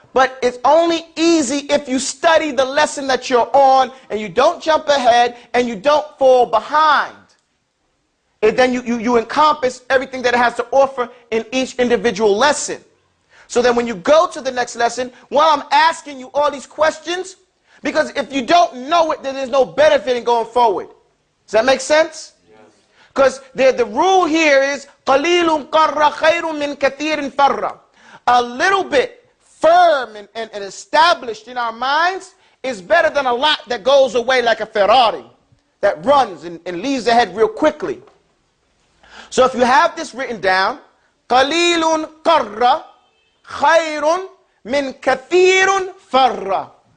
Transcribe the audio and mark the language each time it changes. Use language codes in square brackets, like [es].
[en] But it's only easy if you study the lesson that you're on and you don't jump ahead and you don't fall behind. And then you encompass everything that it has to offer in each individual lesson. So then when you go to the next lesson, while I'm asking you all these questions, because if you don't know it, then there's no benefit in going forward. Does that make sense? Because the rule here is [ar] قَلِيلٌ قَرَّ خَيْرٌ مِّن كَثِيرٍ فَرَّ. [en] A little bit firm and established in our minds is better than a lot that goes away like a Ferrari, that runs and leaves ahead real quickly. So if you have this written down, [ar] قَلِيلٌ قَرَّ خَيْرٌ مِّن كَثِيرٌ فَرَّ.